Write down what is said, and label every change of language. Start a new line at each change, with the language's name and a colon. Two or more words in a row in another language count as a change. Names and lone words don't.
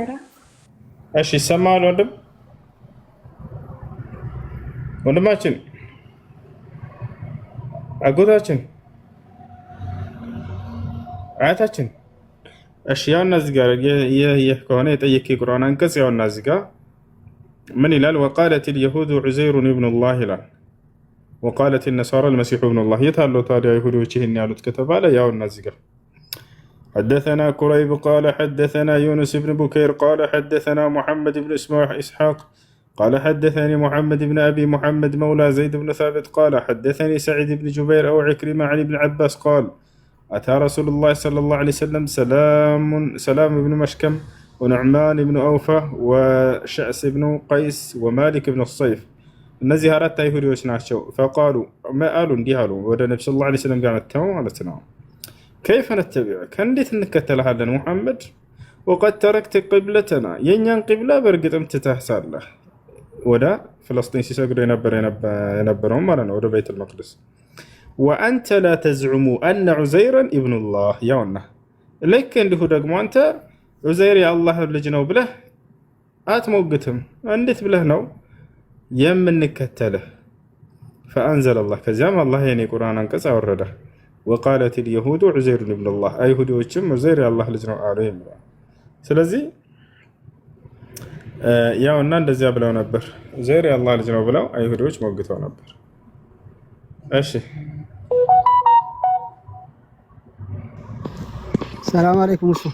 Amharic: እሺ ይሰማል ወንድማችን አጎታችን አያታችን እሺ ያውና እዚህ ጋር ከሆነ የጠየቀ የቁርአን አንቀጽ ያውና እዚህ ጋር ምን ይላል?
Arabic: وقالت اليهود عزير ابن الله ይላል وقالت النصارى المسيح ابن الله
Amharic: የታለው ታዲያ ይሁዶች ይሄን ያሉት ከተባለ ያውና እዚህ ጋር
Arabic: حدثنا كريب قال حدثنا يونس بن بكير قال حدثنا محمد بن إسحاق قال حدثني محمد بن أبي محمد مولى زيد بن ثابت قال حدثني سعيد بن جبير أو عكرمة عن ابن عباس قال أتى رسول الله صلى الله عليه وسلم سلام بن مشكم ونعمان بن أوفى وشعس بن قيس ومالك بن الصيف
Amharic: እነዚህ አራት አይሁዶች ናቸው
Arabic: فقالوا ما قالوا
Amharic: እንዲህ አሉ ወደ ነብዩ ሰለላሁ ዐለይሂ ወሰለም ጋር መጥተው ማለት ነው
Arabic: كيف نتبعك
Amharic: እንዴት እንከተልሃለን ሙሐመድ
Arabic: وقد تركت قبلتنا
Amharic: የኛን ቂብላ በርግጥም ትተህሳለህ ወደ ፍልስጤም ሲሰግዱ የነበረው ማለት ነው ወደ ቤተ
Arabic: المقدس وأنت لا تزعم أن عزيرا ابن الله ياونا لك
Amharic: እንዲሁ ደግሞ አንተ ዑዘይር የአላህ ልጅ ነው ብለህ አትሞግትም እንዴት ብለህ ነው የምንከተልህ
Arabic: فأنزل الله
Amharic: ከዚያም አላህ የኔ ቁርአን አንቀጽ አወረደ
Arabic: وقالت اليهود عزير ابن الله
Amharic: አይሁዶችም ዑዘይር የአላህ ልጅ ነው አሉ ይላል ስለዚህ ያውና እንደዚያ ብለው ነበር ዑዘይር የአላህ ልጅ ነው ብለው አይሁዶች ሞግተው ነበር እሺ
Arabic: سلام عليكم እሱ